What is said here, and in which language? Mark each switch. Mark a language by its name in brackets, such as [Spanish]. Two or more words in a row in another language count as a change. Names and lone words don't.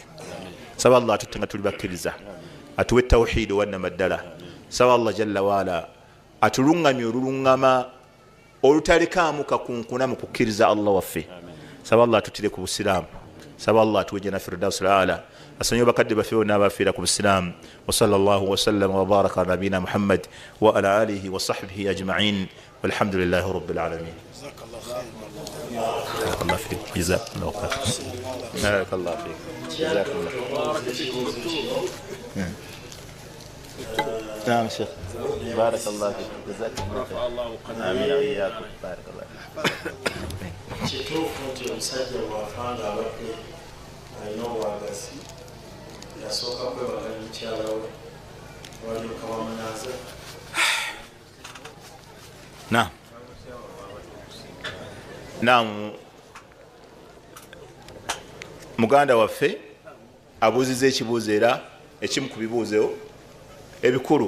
[Ganda] Saba Allah atutte nga tuli bakkiriza, atuwe tawhidi wannamaddala. Saba Allah [Arabic] جل وعلا [Ganda] atuluŋŋamye oluluŋŋama olutalekaamu kakunkuna mu kukkiriza Allah waffe. Saba Allah atutire ku Busiraamu. Saba Allah atuwe [Arabic] جنة الفردوس الأعلى. [Ganda] Asonyiwe bakadde baffe bonna abafiira ku Busiraamu. [Arabic] وصلى الله وسلم وبارك على نبينا محمد وعلى آله وصحبه أجمعين والحمد لله رب العالمين. بارك الله فيك جزاك الله خير. بارك الله فيك جزاك الله خير. نعم شيخ بارك الله فيك جزاك الله خير. آمين وإياكم بارك الله فيك. [Ganda] kituufu nti omusajja bw'afanga abadde alina obwagazi yasooka kwebaganya mukyala we walyoka bamunaaza. Naam, muganda waffe abuuziza ekibuuzo era ekimu ku bibuuzo ebikulu.